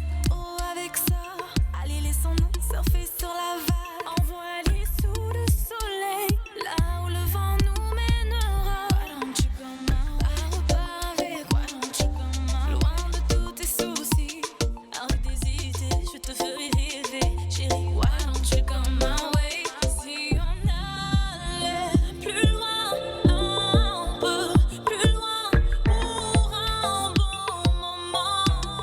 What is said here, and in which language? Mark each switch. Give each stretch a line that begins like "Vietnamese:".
French: Oh, avec ça, allez, laissons-nous surfer sur la vague. Envoie-les sous le soleil, là où le vent nous mènera.
English: Why don't you come out?
French: À repart avec,
English: why don't you come out?
French: Loin de tous tes soucis, arrête d'hésiter, je te ferai rêver, chérie.
English: Why don't you come my way?
French: Si on allait plus loin, un peu plus loin pour un bon moment.